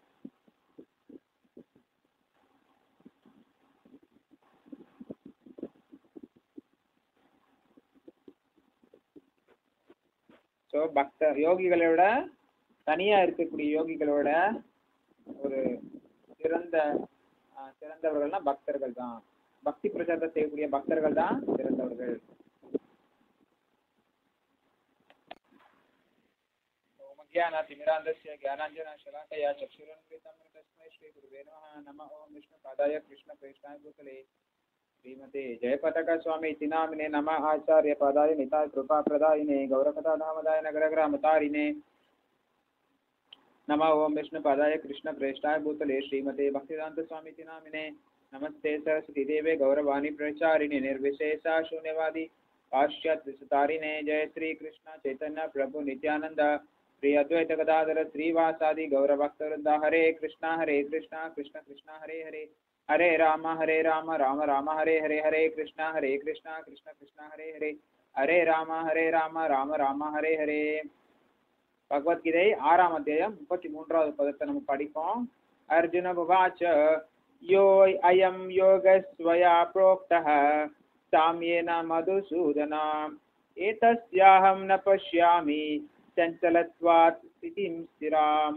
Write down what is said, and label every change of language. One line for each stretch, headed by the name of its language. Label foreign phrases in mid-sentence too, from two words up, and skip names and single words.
Tamil: ஸோ யோகிகளோட தனியா இருக்கக்கூடிய யோகிகளோட ஒரு சிறந்தவர்கள்னா பக்தர்கள் தான். பக்தி பிரச்சாரத்தை செய்யக்கூடிய பக்தர்கள் தான் சிறந்தவர்கள்.
Sanskrit: ज्ञानातिमिरान्धस्य ज्ञानाञ्जनशलाकया चक्षुरुन्मिलितं तस्मै श्रीगुरुवे नमः। नमः ओं विष्णुपादाय कृष्णप्रेष्ठाय भूतले श्रीमते जयपताका स्वामीति नामिने। नमः आचार्यपादाय निताय कृपाप्रदायिने गौरकथाधामदाय नगरग्रामतारिणे। नमः ओं विष्णुपादाय कृष्णप्रेष्ठाय भूतले श्रीमते भक्तिवेदान्तस्वामीति नामिने। नमस्ते सरस्वती देवे गौरवाणी प्रचारिणे निर्विशेषा शून्यवादी पाश्चात्यसुतारिणे। जय श्री कृष्ण चैतन्य प्रभु नित्यानंद श्री अद्वैत गदाधर श्रीवासादि गौरभक्तवृंद। हरे कृष्णा कृष्ण कृष्ण हरे हरे, हरे राम राम राम हरे हरे, हरे कृष्णा कृष्ण कृष्ण हरे हरे, हरे राम राम हरे हरे।
Tamil: பகவத்கீதை 6ஆம் அத்தியாயம் 33வது பதத்தை நம்ம படிப்போம்.
Sanskrit: अर्जुन उवाच यो अयं योगस्वया प्रोक्तः साम्येन मधुसूदन एतस्याहं न पश्यामि चञ्चलत्वात् स्थितिं स्थिराम्.